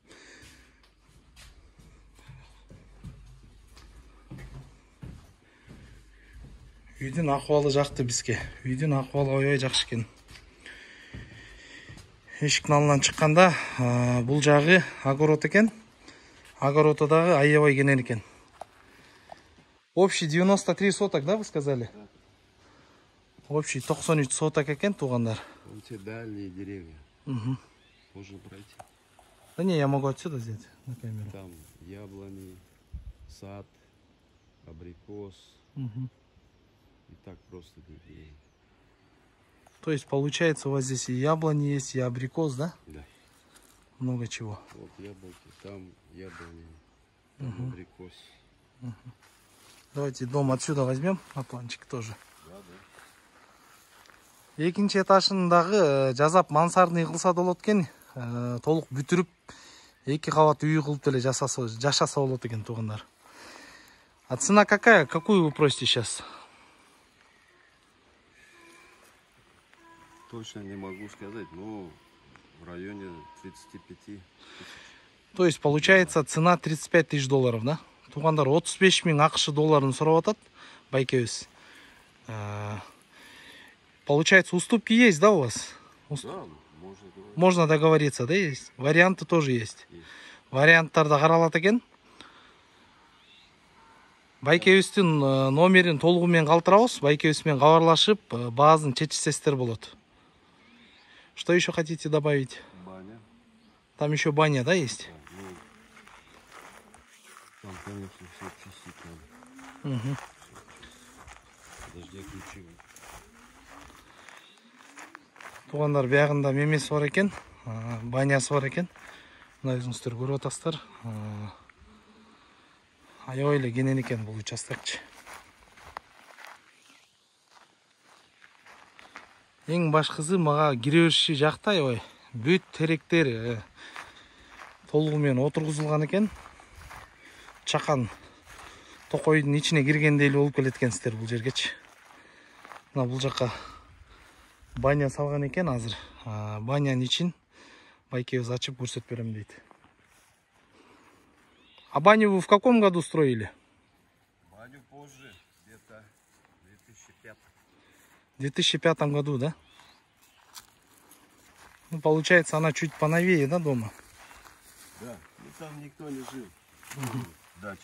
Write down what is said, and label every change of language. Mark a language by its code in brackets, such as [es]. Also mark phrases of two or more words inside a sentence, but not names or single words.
[ky] Үйдүн акыбалы жакты бизге. Үйдүн акыбалы аябай жакшы экен. Эшиктин алдынан чыкканда бул жагы огород экен. Огородо дагы аябай кенен экен. [ru] Общий 93 соток, да, вы сказали? Да. Общий 93 соток [ky] экен, туугандар. [ru] Вон те дальние деревья. Можно пройти. Да не, я могу отсюда взять на камеру. Там яблони, сад, абрикос. И так просто деревья. То есть получается у вас здесь и яблони есть, и абрикос, да? Да. Много чего. Вот яблоки, там яблони, там абрикос. Давайте дом отсюда возьмем на планчик тоже. Да, да. [ky] Экинчи этажындагы жазап мансардный кылса болот экен. Толук бүтүрүп 2 кабат үй кылып деле жашаса болот экен, туугандар. [ru] А цена какая? Какую вы просите сейчас? Точно не могу сказать, но в районе 35 тысяч. То есть получается цена 35 тысяч долларов, да? [ky] Туугандар 35 000 акш долларын сурап атат байкебиз. [ru] Получается, уступки есть, да, у вас? Да, Можно договориться, да, есть? Варианты тоже есть. Есть. [ky] Варианттарды каралат экен. Байкебиздин номерин толугу менен калтырабыз. Байкебиз менен кабарлашып, баазын чечсеңиздер болот. [ru] Что еще хотите добавить? баня. Там еще баня, да, есть? Да, ну, там, конечно, все чистить надо. Подожди, я ключи. [ky] Туугандар, биягында мемеси бар экен, банясы бар экен. Мына өзүңүздөр көрүп атасыздар. Аябай эле кенен экен бул участокчу. Эң башкысы мага кире бериши жакты аябай. Бүт теректер толугу менен отургузулган экен. Чакан токойдун ичине киргендей эле болуп келет экенсиздер бул жергечи. Мына бул жакка баня салган экен азыр. Банянын ичин байкебиз ачып көрсөтүп берем дейт. [ru] А баню вы в каком году строили? Баню позже, где-то 2005. В 2005 году, да? Ну, получается, она чуть поновее, да, дома? Да, ну там никто не жил. Дача.